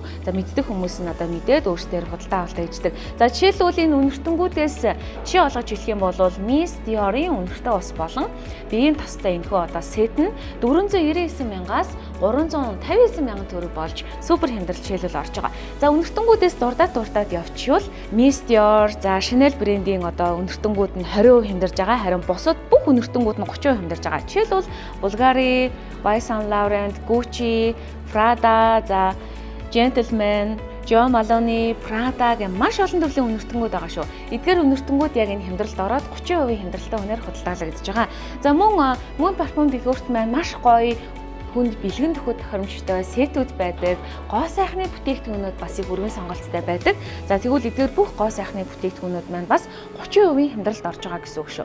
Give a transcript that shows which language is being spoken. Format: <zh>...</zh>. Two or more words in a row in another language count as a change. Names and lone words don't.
<mn>За мэддэг хүмүүс нь одоо мэдээд өөрсдөө худалдаа авалтаа хийдэг. За жишээлбэл энэ үнэртэнгүүдээс жишээ олгож хэлэх юм бол Miss Dior-ын үнэртэй ус болон биеийн тостой энэхүү одоо сет нь 499,000-аас 359,000 төгрөг болж супер хямдрал жишээлбэл орж байгаа. За үнэртэнгүүдээс дурдаад явчихвал Miss Dior, за Chanel брендийн одоо үнэртэнгүүд нь 20% хямдарж байгаа. Харин бусад бүх үнэртэнгүүд нь 30% хямдарж байгаа. Жишээлбэл Bulgari, Yves Saint Laurent, Gucci, Prada, за Gentleman, Jo Malone, Prada гэх маш олон төрлийн үнэртэнгүүд байгаа шүү. Эдгээр үнэртэнгүүд яг энэ хямдралд ороод 30% хямдралтай үнээр худалдаалагдаж байгаа. За мөн парфюм дэлгүүрт маань маш гоё хүнд бэлгэн төхөд тохиромжтой сетүүд байдаг. Гоо сайхны бүтээгдэхүүнүүд бас их өргөн сонголттой байдаг. За тэгвэл эдгээр бүх гоо сайхны бүтээгдэхүүнүүд маань бас 30% хямдралд орж байгаа гэсэн үг шүү.</mn>